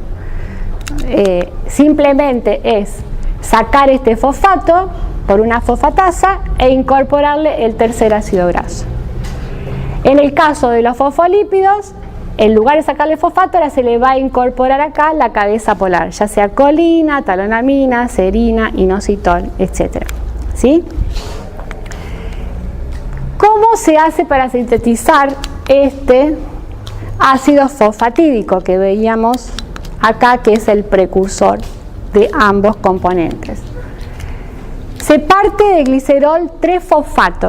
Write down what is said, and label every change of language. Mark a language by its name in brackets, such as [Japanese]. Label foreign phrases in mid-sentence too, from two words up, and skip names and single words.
[Spanish] Simplemente es sacar este fosfato por una fosfatasa e incorporarle el tercer ácido graso. En el caso de los fosfolípidos, en lugar de sacarle fosfato, ahora se le va a incorporar acá la cabeza polar, ya sea colina, talonamina, serina, inositol, etc. ¿Sí? ¿Cómo se hace para sintetizar este ácido fosfatídico que veíamos acá, que es el precursor de ambos componentes? Se parte de glicerol 3-fosfato.